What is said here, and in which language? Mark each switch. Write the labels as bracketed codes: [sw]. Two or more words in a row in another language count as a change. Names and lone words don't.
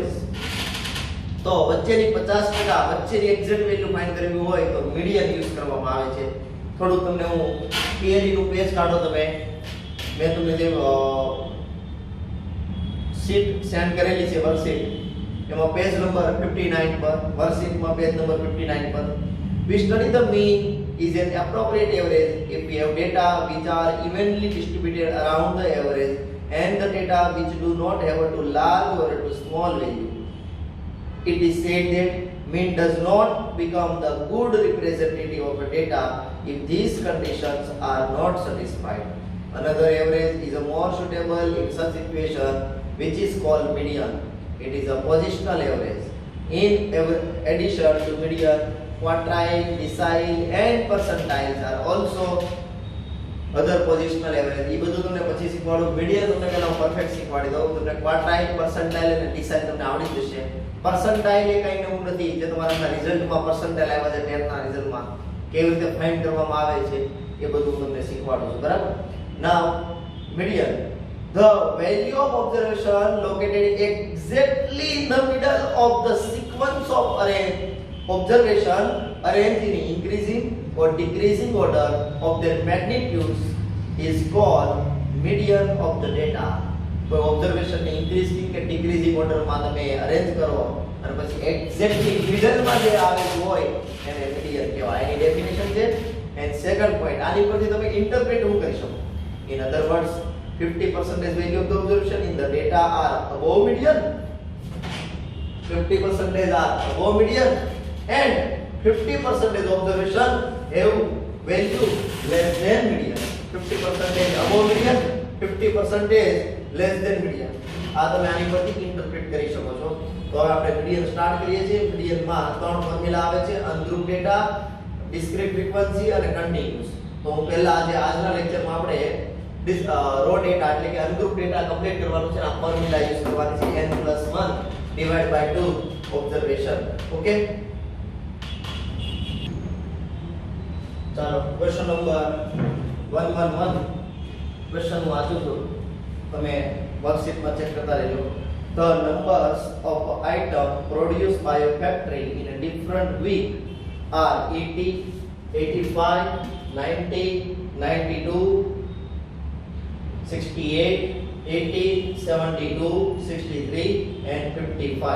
[gu] તો વચ્ચેની 50%, વચ્ચેની [en] exact value find [gu] કરવી હોય તો [en] median use [gu] કરવામાં આવે છે. થોડું તમને હું થિયરી નું પેજ કાઢો તમે, મેં તમને જે [en] sheet send [gu] કરેલી છે વર્કશીટ, એમાં [en] page number [gu] 59 પર, વર્કશીટમાં [en] page number [gu] 59 પર, [en] we study the mean is an appropriate average if we have data which are evenly distributed around the average and the data which do not have a too large or a too small value. It is said that mean does not become the good representative of a data if these conditions are not satisfied. Another average is a more suitable in such situation, which is called median. It is a positional average. In addition to median, quartile, decile and percentiles are also other positional average. [gu] એ બધું તમને પછી શીખવાડું. મીડિયન તમને પહેલા પરફેક્ટ શીખવાડી દઉં. તમને ક્વાર્ટાઇલ, પર્સન્ટાઇલ અને ડિસાઇલ તમને આવડી જશે. પર્સન્ટાઇલ એ કંઈ નવું નથી, જે તમારા રિઝલ્ટમાં પર્સન્ટાઇલ આવ્યા છે 10th ના રિઝલ્ટમાં કેવી રીતે ફાઇન્ડ કરવામાં આવે છે એ બધું તમને શીખવાડું છું, બરાબર? [en] now median, the value of observation located exactly in the middle of the sequence of observation arranged in increasing or decreasing order of their magnitudes is called median of the data. [gu] કોઈ ઓબ્ઝર્વેશન ને ઇન્ક્રીઝિંગ કે ડિક્રીઝિંગ ઓર્ડરમાં તમે અરેન્જ કરો અને પછી એક્ઝેક્ટલી મિડલમાં જે આવેલું હોય એને મીડિયન કહેવાય. એની ડેફિનેશન છે. [en] and second point, [gu] આની પરથી તમે ઇન્ટરપ્રેટ હું કરી શકો. [en] in other words 50% value of the observation in the data are above median, 50% are above median, and 50% observation have value less than median. 50% above median, 50% less than median. [gu] આ તમે આની પરથી ઇન્ટરપ્રેટ કરી શકો છો. તો હવે આપણે મીડિયન સ્ટાર્ટ કરીએ છીએ. મીડિયનમાં ત્રણ ફોર્મ્યુલા આવે છે: [en] ungroup data, discrete frequency [gu] અને કન્ટિન્યુઅસ. તો હું પહેલા આજે આજના લેક્ચરમાં આપણે [en] raw data [gu] એટલે કે [en] ungroup data [gu] કમ્પ્લીટ કરવાનું છે. આ [en] formula use [gu] કરવાની છે n+1 [en] divide by 2 observation. [gu] ઓકે, ચાલો [en] question number 111 question [gu] હું વાંચું છું, તમે વર્કશીટમાં ચેક કરતા રહેજો. [en] The numbers of item produced by a factory in a different week are 80, 85, 90, 92, 68, 80, 72, 63 and 55.